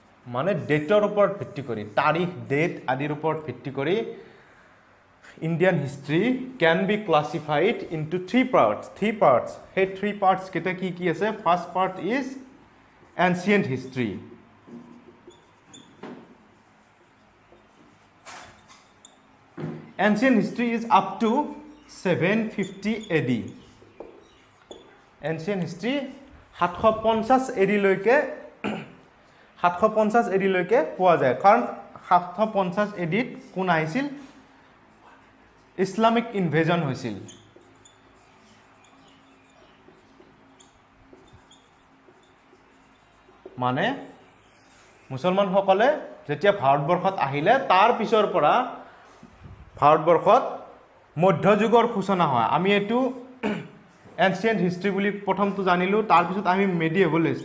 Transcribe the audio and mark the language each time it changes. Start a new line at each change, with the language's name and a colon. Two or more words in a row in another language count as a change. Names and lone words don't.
Assamese: মানে ডেটৰ ওপৰত ভিত্তি কৰি তাৰিখ ডেট আদিৰ ওপৰত ভিত্তি কৰি
English: Indian history can be classified into three parts
Assamese: সেই
English: three parts
Assamese: কেইটা কি আছে
English: first part is ancient history Ancient history is up to 750 AD. Ancient history 750 AD
Assamese: লৈকে 750 AD লৈকে পোৱা যায় কাৰণ 750 AD কোন আহিছিল ইসলামিক ইনভেজন হৈছিল মানে মুছলমান সকলে যেতিয়া ভাৰতবৰ্ষত আহিলে তাৰ পিছৰ পৰা ভাৰতবৰ্ষত মধ্যযুগৰ সূচনা হয় আমি এটো
English: ancient history
Assamese: বুলি প্ৰথমটো জানিলো তাৰ পিছত আমি মেডিয়েভল